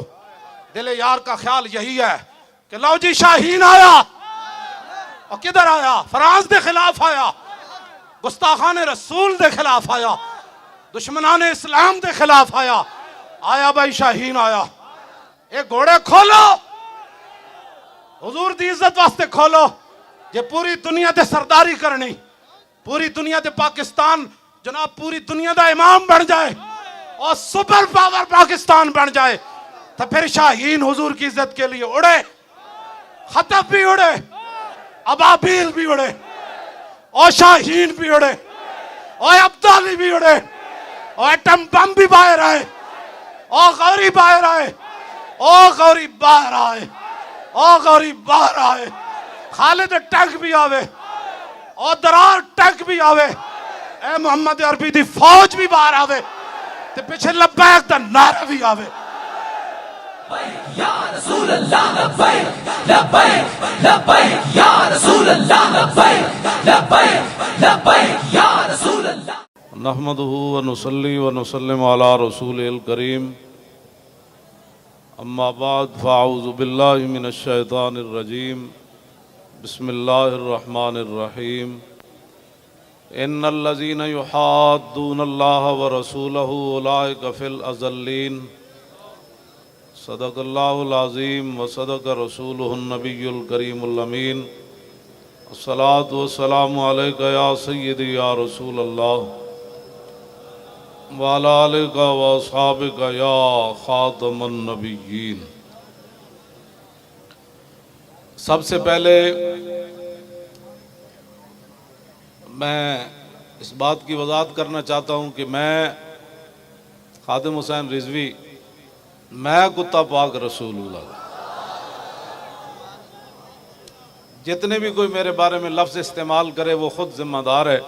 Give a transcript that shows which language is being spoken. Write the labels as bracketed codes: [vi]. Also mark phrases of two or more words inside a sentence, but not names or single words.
[ur] دل یار کا خیال یہی ہے کہ لو جی شاہین آیا، اور کدھر آیا? فرانس کے خلاف آیا، گستاخان رسول کے خلاف آیا، دشمنان اسلام کے خلاف آیا. آیا بھائی شاہین آیا۔ یہ گھوڑے کھولو, [pa] حضور دی عزت واسطے کھولو. جے پوری دنیا تے سرداری کرنی، پوری دنیا تے پاکستان [ur] جناب پوری دنیا کا امام بن جائے اور سپر پاور پاکستان بن جائے، تو پھر شاہین حضور کی عزت کے لیے اڑے، خطب بھی اڑے، ابابیل بھی اڑے, अबाबील भी उड़े, اور شاہین بھی اڑے، اور ابدالی بھی اڑے، اور ایٹم بم بھی باہر آئے، اور غوری باہر آئے، اور غوری باہر آئے، اور غوری باہر آئے، خالد ٹینک بھی آوے، اور درار ٹینک بھی آوے, और दरार टैंक भी आवे, [pa] اے محمد عربی دی فوج بھی باہر آوے، تے پیچھے لبیک دا نعرہ بھی آوے. [ar] يا رسول الله لبيك لبيك لبيك يا رسول الله لبيك لبيك لبيك يا رسول الله. نحمده ونصلي ونسلم على رسوله الكريم، أما بعد فأعوذ بالله من الشيطان الرجيم، بسم الله الرحمن الرحيم. إن الذين يحادون الله ورسوله أولئك في الأذلين. صدق الله العظيم وصدق رسوله النبي الكريم الأمين. الصلاة والسلام عليك يا سيدي يا رسول الله وعلى آلك وأصحابك يا خاتم النبيين. [ur] سب سے پہلے میں اس بات کی وضاحت کرنا چاہتا ہوں کہ میں خادم حسین رضوی، میں کتا پاک رسول اللہ، جتنے بھی کوئی میرے بارے میں لفظ استعمال کرے وہ خود ذمہ دار ہے.